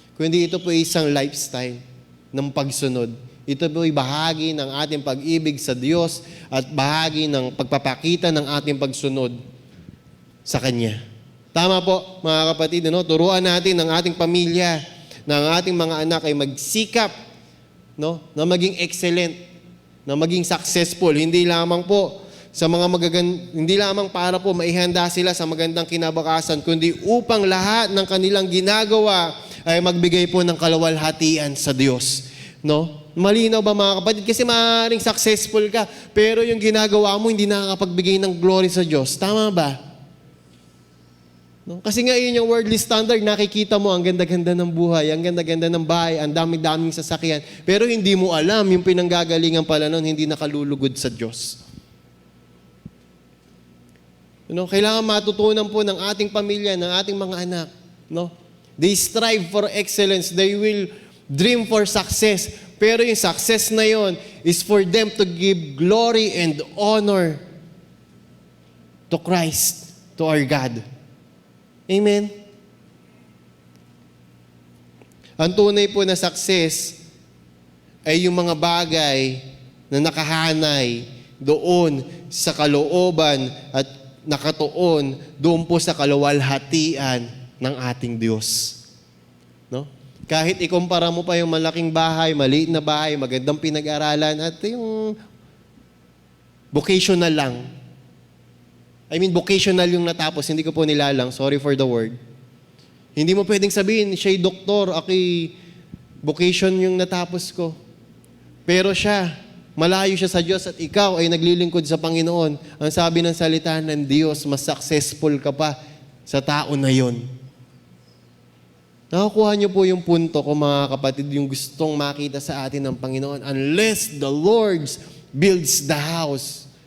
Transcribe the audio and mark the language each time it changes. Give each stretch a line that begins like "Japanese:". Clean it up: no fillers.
Filipino: Kundi ito po isang lifestyle ng pagsunod. Ito po ay bahagi ng ating pag-ibig sa Diyos at bahagi ng pagpapakita ng ating pagsunod sa Kanya. Tama po, mga kapatid, no? Turuan natin ng ating pamilya, ng ating mga anak ay magsikap, no? Na maging excellent, na maging successful. Hindi lamang po sa mga hindi lamang para po maihanda sila sa magandang kinabukasan, kundi upang lahat ng kanilang ginagawa ay magbigay po ng kaluwalhatian sa Diyos. No? Malinaw ba, mga kapatid? Kasi maaaring successful ka, pero yung ginagawa mo hindi nakakapagbigay ng glory sa Diyos. Tama ba? No? Kasi nga yun yung worldly standard, nakikita mo ang ganda-ganda ng buhay, ang ganda-ganda ng bahay, ang dami-daming sasakyan, pero hindi mo alam yung pinanggagalingan pala nun, hindi nakalulugod sa Diyos. No? Kailangan matutunan po ng ating pamilya, ng ating mga anak. No?
English: They strive for excellence, they will dream for success,
Filipino: pero yung success na yon
English: is for them to give glory and honor to Christ, to our God. Amen?
Filipino: Ang tunay po na success ay yung mga bagay na nakahanay doon sa kalooban at nakatuon doon po sa kaluwalhatian ng ating Diyos. No? Kahit ikumpara mo pa yung malaking bahay, maliit na bahay, magandang pinag-aralan, at yung vocational lang. Vocational yung natapos, hindi ko po nilalang,
English: sorry for the word.
Filipino: Hindi mo pwedeng sabihin, siya'y doktor, ako'y vocation yung natapos ko. Pero siya, malayo siya sa Diyos at ikaw ay naglilingkod sa Panginoon. Ang sabi ng salita ng Diyos, mas successful ka pa sa tao na yon. Nakukuha niyo po yung punto ko, mga kapatid, yung gustong makita sa atin ng Panginoon.
English: Unless the Lord builds the house.